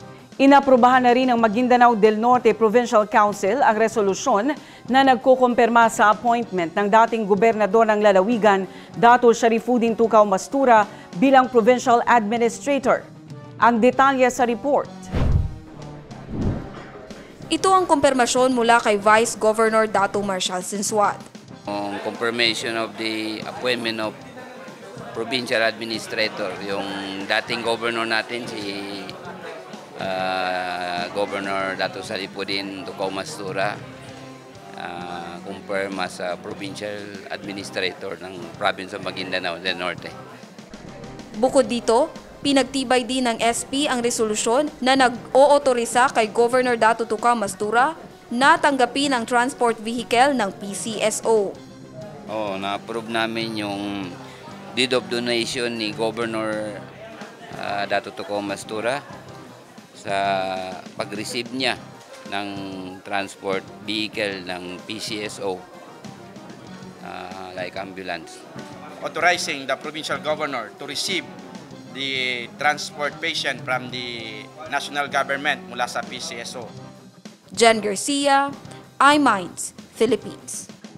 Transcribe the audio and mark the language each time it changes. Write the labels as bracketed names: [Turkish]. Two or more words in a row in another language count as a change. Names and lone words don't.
[Filipino] Inaprubahan na rin ng Maguindanao del Norte Provincial Council ang resolusyon na nagkukumpirma sa appointment ng dating gobernador ng Lalawigan, Dato Sharifudin Tukaw Mastura bilang Provincial Administrator. Ang detalye sa report. Ito ang kumpirmasyon mula kay Vice Governor Dato Marshal Sinsuat. Ang [English] confirmation of the appointment of Provincial Administrator, [Filipino] yung dating governor natin si Governor Dato Sharifudin Tukaw Mastura, [English] confirm as Provincial Administrator [Filipino] ng Province of Maguindanao del Norte. Bukod dito, pinagtibay din ng SP ang resolusyon na nag-ootorisa kay Governor Dato Tukaw Mastura na tanggapin ang [English] transport vehicle [Filipino] ng PCSO. Na-approve namin yung [English] deed of donation [Filipino] ni Governor Dato Tukaw Mastura sa pag-receive niya ng [English] transport vehicle [Filipino] ng PCSO, [English] like ambulance. Authorizing the provincial governor to receive the transport patient from the national government [Filipino] mula sa PCSO. Jen Garcia, iMinds, Philippines.